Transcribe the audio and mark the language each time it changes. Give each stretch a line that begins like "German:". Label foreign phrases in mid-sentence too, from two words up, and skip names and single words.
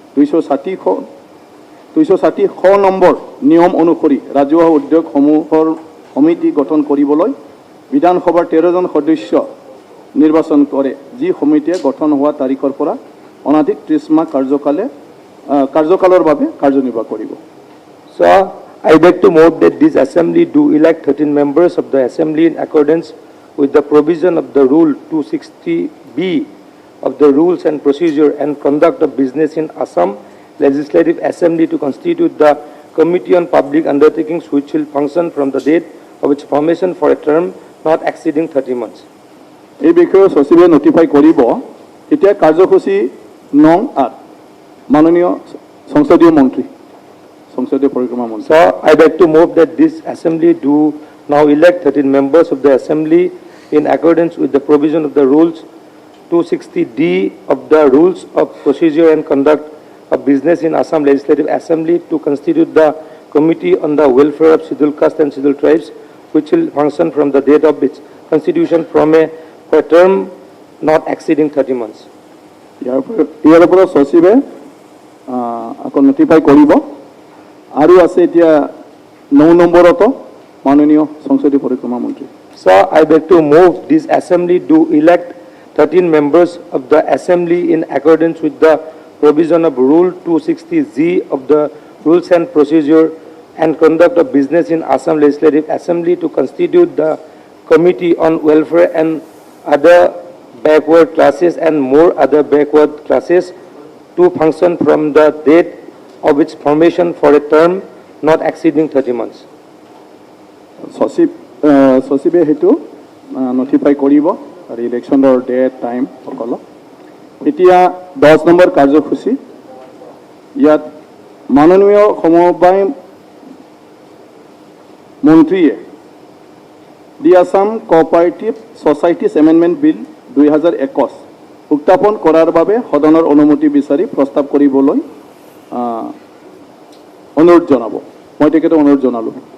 Assamese: 260 নম্বৰ নিয়ম অনুসৰি ৰাজহুৱা উদ্যোগসমূহৰ সমিতি গঠন কৰিবলৈ বিধানসভাৰ 13 জন সদস্য নিৰ্বাচন কৰে যি সমিতিয়ে গঠন হোৱা তাৰিখৰ পৰা অনাধিক 30 মাহ কাৰ্যকালৰ বাবে কাৰ্যনিৰ্বাহ কৰিব
English: So, I would like to move that this Assembly do elect 13 members of the Assembly in accordance with the provision of the Rule 260B of the Rules and Procedure and Conduct of Business in Assam Legislative Assembly to constitute the Committee on Public Undertakings which will function from the date of its formation for a term not exceeding 30 months.
Assamese: এই বিষয়ে সচিবে নটিফাই কৰিব এতিয়া কাৰ্যসূচী নং 8 মাননীয় সংসদীয় মন্ত্ৰী সংসদীয় পৰিক্ৰমা মন্ত্ৰী
English: So, I would like to move that this Assembly do now elect 13 members of the Assembly in accordance with the provision of the Rules 260D of the Rules of Procedure and Conduct of Business in Assam Legislative Assembly to constitute the Committee on the Welfare of Scheduled Caste and Scheduled Tribes which will function from the date of its constitution for a term not exceeding 30 months.
Assamese: ইয়াৰ পৰা সচিবে আকৌ নটিফাই কৰিব আৰু আছে এতিয়া 9 নম্বৰত মাননীয় সংসদীয় পৰিক্ৰমা মন্ত্ৰী
English: So, I beg to move this Assembly do elect 13 members of the Assembly in accordance with the provision of Rule 260Z of the Rules and Procedure and conduct of business in Assam Legislative Assembly to constitute the Committee on Welfare and other backward classes and more other backward classes to function from the date of its formation for a term not exceeding 30 months.
Assamese: সচিবে সেইটো নটিফাই কৰিব আৰু ইলেকশ্যনৰ
English: date time
Assamese: সকলো এতিয়া 10 নম্বৰ কাৰ্যসূচী ইয়াত মাননীয় সমবায় মন্ত্ৰীয়ে দি আছাম কোঅপাৰেটিভ ছ'চাইটিজ এমেণ্ডমেণ্ট বিল 2021 উত্থাপন কৰাৰ বাবে সদনৰ অনুমতি বিচাৰি প্ৰস্তাৱ কৰিবলৈ অনুৰোধ জনাব মই তেখেতক অনুৰোধ জনালোঁ